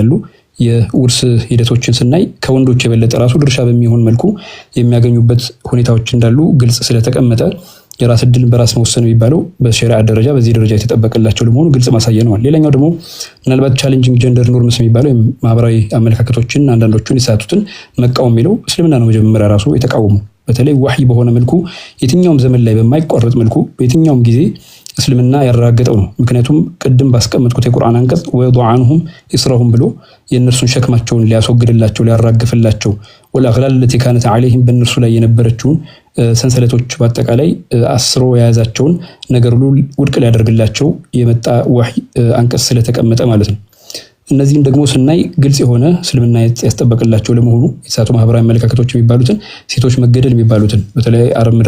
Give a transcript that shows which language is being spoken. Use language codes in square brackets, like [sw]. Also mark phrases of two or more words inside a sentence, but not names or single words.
[am] ያሉ የውርስ ሂደቶችን ስናይ ከወንዶች የበለጠ ራሱ ድርሻ በሚሆን መልኩ የሚያገኙበት ሁኔታዎች እንዳሉ ግልጽ ስለተቀመጠ የራስ እድልን በራስ መወሰን የሚባለው በሸሪዓ ደረጃ በዚህ ደረጃ የተጠበቀላቸው ለመሆኑ ግልጽ ማሳያ ነው። ሌላኛው ደግሞ ምናልባት [en] challenging gender norms [am] የሚባለው ማህበራዊ አመለካከቶችን አንዳንዶቹን የሳቱትን መቃወም የሚለው እስልምና ነው መጀመሪያ ራሱ የተቃወሙ። በተለይ ወህይ በሆነ መልኩ የትኛውም ዘመን ላይ በማይቋረጥ መልኩ በየትኛውም ጊዜ እስልምና ያረጋገጠው ነው። ምክንያቱም ቅድም ባስቀመጥኩት የቁርአን አንቀጽ [ar] ويضع عنهم إصرهم [am] ብሎ የእነርሱን ሸክማቸውን ሊያስወግድላቸው ሊያራግፍላቸው [ar] والأغلال التي كانت عليهم [am] በእነርሱ ላይ የነበረችውን ሰንሰለቶች በአጠቃላይ አስሮ የያዛቸውን ነገር ሁሉ ውድቅ ሊያደርግላቸው የመጣ ወህይ አንቀጽ ስለተቀመጠ ማለት ነው። እነዚህን ደግሞ ስናይ ግልጽ የሆነ እስልምና ያስጠበቅላቸው ለመሆኑ የተሳቱ ማህበራዊ አመለካከቶች የሚባሉትን ሴቶች መገደል የሚባሉትን በተለይ አረብ ምድር